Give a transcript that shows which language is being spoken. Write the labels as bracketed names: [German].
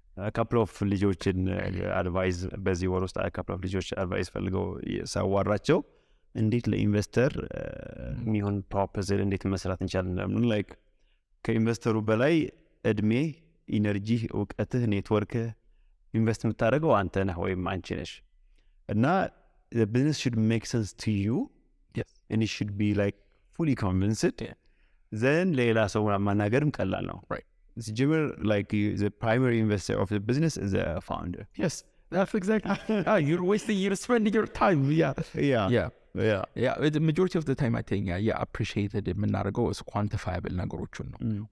[English] a couple of [Amharic] ልጆችን advice በዚህ ወር ውስጥ a couple of ልጆች advice ፈልገው ሳዋራቸው እንዴት ለኢንቨስተር የሚሆን ፕሮፖዛል እንዴት መስራት እንችላለን like ከኢንቨስተሩ በላይ እድሜ ኢነርጂ እውቀትህ ኔትወርክህ ኢንቨስት የምታደርገው አንተ ነህ ወይም አንቺ ነሽ እና [English] the business should make sense to you. Yes. And it should be like fully convinced. Yeah. [Amharic] Then ሌላ ሰው ማናገርም ቀላል ነው. [English] Right. It's general, like the primary investor of the business is the founder. Yes, that's exactly. You're wasting, you're spending your time. The majority of the time I think appreciated [Amharic] የምናደርገው [English] is quantifiable [Amharic] ነገሮችን ነው.